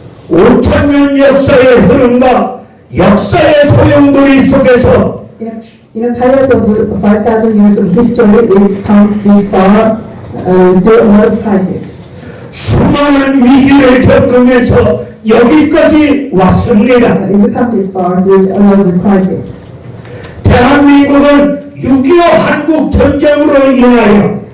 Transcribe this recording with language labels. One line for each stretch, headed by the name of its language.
Korean: 5,000년 역사의 흐름과 역사의 소용돌이 속에서
English: In a chaos of 5,000 years of history, we've come this far through a lot of crises.
Korean: 수많은 위기를 겪으면서 여기까지 왔습니다.
English: We've come this far through a lot of crises.
Korean: 대한민국은 6.25 한국 전쟁으로 인하여